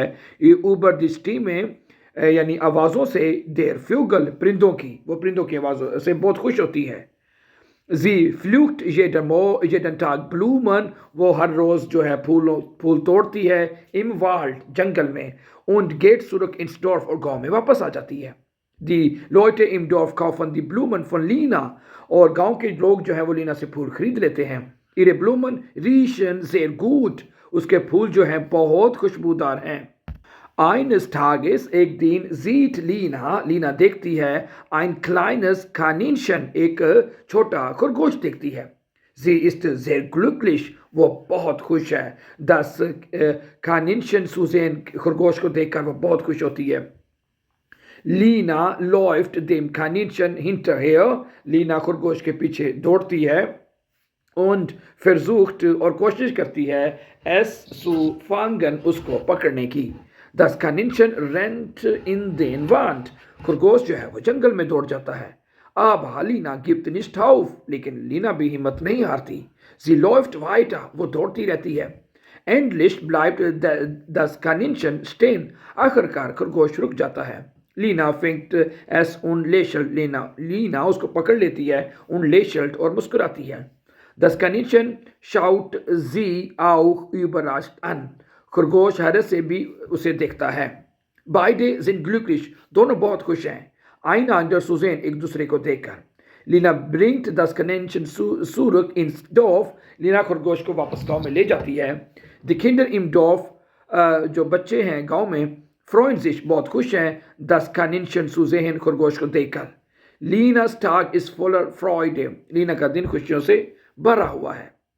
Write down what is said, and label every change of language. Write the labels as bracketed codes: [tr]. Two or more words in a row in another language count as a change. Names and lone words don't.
[hi] ये [de] über die Stimmen [hi] में यानी आवाज़ों से [de] der Vögel [hi] परिंदों की वो परिंदों की आवाज़ों से बहुत खुश होती है। [de] Sie pflückt jeden Tag Blumen [hi] वो हर रोज़ जो है फूल तोड़ती है। [de] Im Wald [hi] जंगल में। [de] und geht zurück ins Dorf [hi] और गांव में वापस आ जाती है। [de] Die Leute im Dorf kaufen die Blumen von Lina [hi] और गांव के लोग जो है वो लीना से फूल खरीद लेते हैं। [de] ihre Blumen riechen sehr gut [hi] उसके फूल जो हैं बहुत खुशबूदार हैं। [de] Eines Tages [hi] एक दिन sieht लीना देखती है [de] ein kleines Kaninchen [hi] एक छोटा खरगोश देखती है। [de] Sie ist sehr glücklich [hi] वो बहुत खुश है। [de] Das Kaninchen zu sehen [hi] खरगोश को देखकर वो बहुत खुश होती है। लीना [de] läuft dem Kaninchen hinterher [hi] लीना खरगोश के पीछे दौड़ती है। [de] und versucht [hi] और कोशिश करती है [de] es zu fangen [hi] उसको पकड़ने की। [de] Das Kaninchen rennt in den Wald [hi] खरगोश जो है वो जंगल में दौड़ जाता है। अब लीना [de] gibt nicht auf [hi] लेकिन लीना भी हिम्मत नहीं हारती। [de] Sie läuft weiter [hi] वो दौड़ती रहती है। [de] Endlich bleibt das Kaninchen stehen [hi] आखिरकार खरगोश रुक जाता है। लीना [de] fängt es und lächelt [hi] लीना उसको पकड़ लेती है [de] und lächelt [hi] और मुस्कुराती है। [de] Das Kaninchen schaut sie auch überrascht an [hi] खरगोश हैरत से भी उसे देखता है। [de] Beide sind glücklich [hi] दोनों बहुत खुश हैं। [de] einander zu sehen [hi] एक दूसरे को देखकर। लीना [de] bringt das Kaninchen zurück ins Dorf [hi] लीना खरगोश को वापस गांव में ले जाती है। [de] Die Kinder im Dorf [hi] जो बच्चे हैं गांव में [de] freuen sich [hi] बहुत खुश हैं [de] das Kaninchen zu sehen [hi] खरगोश को देखकर। [de] Linas Tag ist voller Freude [hi] लीना का दिन खुशियों से भरा हुआ है।